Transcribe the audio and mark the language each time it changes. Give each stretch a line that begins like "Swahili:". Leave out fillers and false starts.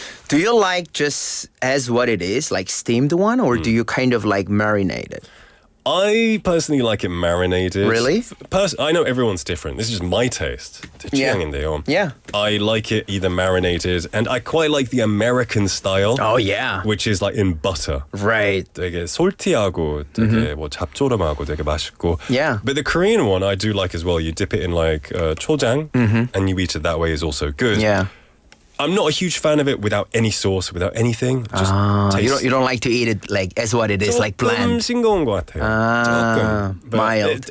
English: Do you like just as what it is, like steamed one, or do you kind of like marinate it? I personally like it marinated. Really? I know everyone's different. This is just my taste. Yeah. I like it either marinated, and I quite like the American style. Oh, yeah. Which is like in butter. Right.
Korean: 되게 솔티하고 되게 뭐 잡조름하고 되게 맛있고.
English: Yeah. But the Korean one I do like as well. You dip it in like choljang, and you eat it that way is also good. Yeah. I'm not a huge fan of it without any sauce, without anything. Just you don't like to eat it like as what it is, like bland.
Korean: 싱거운 것 같아요. 조금. But
English: mild.